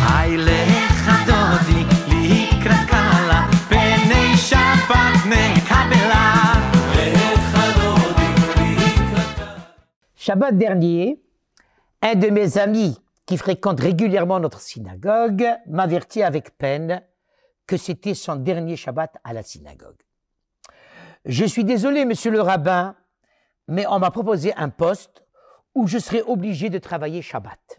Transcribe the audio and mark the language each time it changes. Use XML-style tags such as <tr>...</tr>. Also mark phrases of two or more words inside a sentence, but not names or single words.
<he>לך דודי לקראת קלה פני שבת נקבלה לך דודי לקראת קלה.</he> <fr>Shabbat dernier, un de mes amis qui fréquente régulièrement notre synagogue m'avertit avec peine que c'était son dernier Shabbat à la synagogue. Je suis désolé, monsieur le rabbin, mais on m'a proposé un poste où je serais obligé de travailler Shabbat.</fr>